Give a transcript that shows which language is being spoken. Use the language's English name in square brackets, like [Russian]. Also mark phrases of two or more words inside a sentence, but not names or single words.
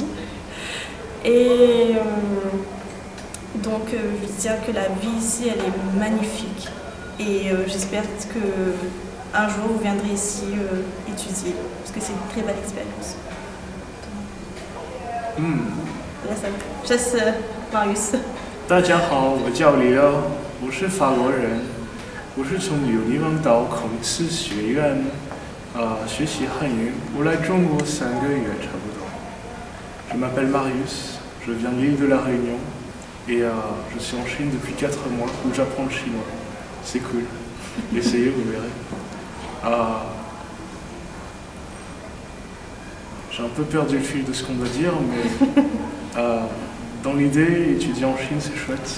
[French] Et donc je veux dire que la vie ici elle est magnifique. Et j'espère qu'un jour vous viendrez ici étudier, parce que c'est une très belle expérience. Je laisse Marius. [Chinese] 大家好，我叫李欧，我是法国人，我是从柳泥王岛孔子学院学习汉语，我来中国3个月差不多。 [French] Je m'appelle Marius, je viens de l'île de la Réunion et je suis en Chine depuis 4 mois où j'apprends le chinois. C'est cool. Essayez, vous verrez. J'ai un peu perdu le fil de ce qu'on doit dire, mais dans l'idée, étudier en Chine, c'est chouette.